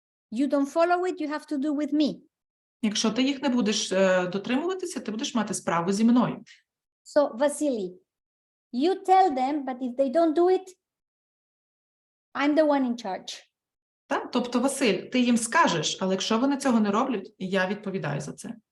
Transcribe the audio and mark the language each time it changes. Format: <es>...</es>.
<en>You don't follow it, you have to do with me.</en> <uk>Якщо ти їх не будеш дотримуватися, ти будеш мати справу зі мною.</uk> <en>So, Vasily, you tell them, but if they don't do it, I'm the one in charge.</en> <uk>Так? Тобто, Василь, ти їм скажеш, але якщо вони цього не роблять, я відповідаю за це.</uk>